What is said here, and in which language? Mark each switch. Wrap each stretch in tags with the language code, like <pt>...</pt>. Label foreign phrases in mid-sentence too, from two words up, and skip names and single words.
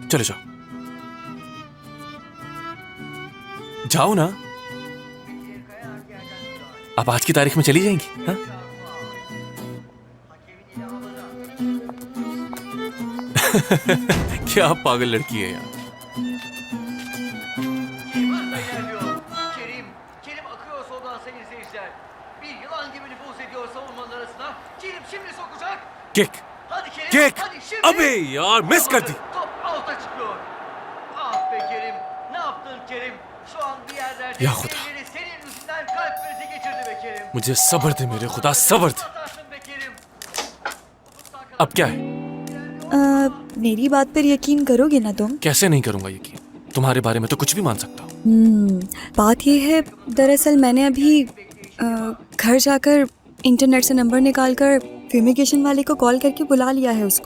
<hi>चलो जाओ जाओ ना। आप आज की तारीख में चली जाएंगी? हाँ? क्या पागल लड़की है यार।</hi> <tr>Kerim akıyor soldan sayın izleyiciler. Bir yılan gibi nüfuz ediyor savunmanın arasına. Kerim şimdi sokacak.</tr> <hi>किक</hi> <tr>Hadi Kerim.</tr> <hi>किक।</hi> <tr>Hadi şimdi.</tr> <hi>अबे यार मिस कर दी।</hi> <tr>Top out'a çıkıyor. Ah be Kerim. Ne yaptın Kerim? Şu an bir yerlerde Ya Huda. elleri senin yüzünden kalp krizi geçirdi be Kerim.</tr> <hi>मुझे सब्र दे मेरे खुदा, सब्र दे।</hi> <tr>Atarsın be Kerim.</tr> <hi>अब क्या है? मेरी बात पर यकीन करोगे ना तुम? कैसे नहीं करूंगा यकीन, तुम्हारे बारे में तो कुछ भी मान सकता हूँ। बात ये है, दरअसल मैंने अभी घर जाकर इंटरनेट से नंबर निकालकर फ्यूमिगेशन वाले को कॉल करके बुला लिया है उसको।</hi>